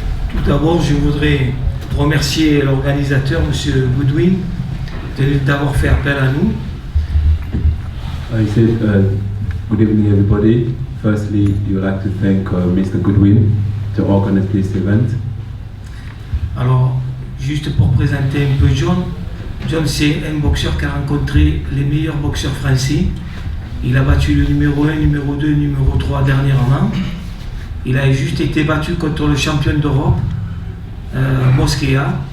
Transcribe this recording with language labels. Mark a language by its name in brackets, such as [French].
[French] Tout d'abord, je voudrais remercier l'organisateur, Monsieur Goodwin, d'avoir fait appel à nous. [English] I said, good evening everybody. Firstly, we would like to thank Mr. Goodwin to organize this event. [French] Alors, juste pour présenter un peu John. John, c'est un boxeur qui a rencontré les meilleurs boxeurs français. Il a battu le numéro 1, numéro 2, numéro 3 dernièrement. Il a juste été battu contre le champion d'Europe, Mosquea.